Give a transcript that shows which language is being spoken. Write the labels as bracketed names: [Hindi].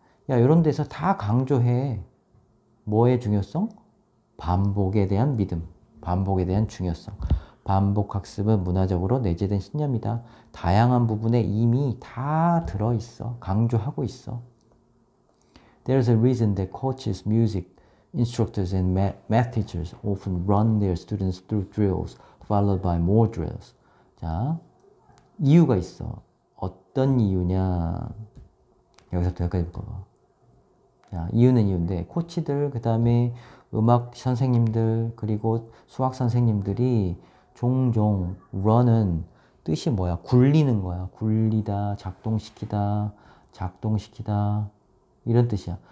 [Korean] 야, 이런 데서 다 강조해. 뭐의 중요성? 반복에 대한 믿음, 반복에 대한 중요성. 반복 학습은 문화적으로 내재된 신념이다. 다양한 부분에 이미 다 들어있어. 강조하고 있어. [English] There's a reason that coaches, music instructors, and math teachers often run their students through drills, followed by more drills. [Korean] 자, 이유가 있어. 어떤 이유냐? 여기서부터 여기까지 볼까. 자, 이유는 이유인데, 코치들, 그 다음에 음악 선생님들, 그리고 수학 선생님들이 종종 run은 뜻이 뭐야? 굴리는 거야. 굴리다, 작동시키다, 작동시키다. 이런 뜻이야.